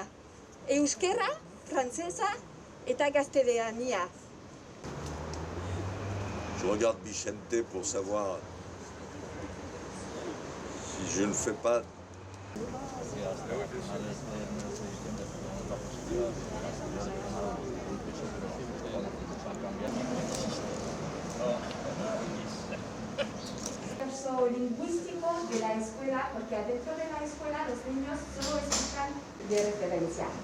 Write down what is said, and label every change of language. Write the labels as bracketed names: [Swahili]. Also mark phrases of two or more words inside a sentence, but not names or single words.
[Basque] Euskera, frantsesa eta gaztelania. [French] Je regarde Vicente pour savoir si je ne fais pas. [Spanish] Lingüístico de la escuela, porque adentro de la escuela los niños solo escuchan de referencia.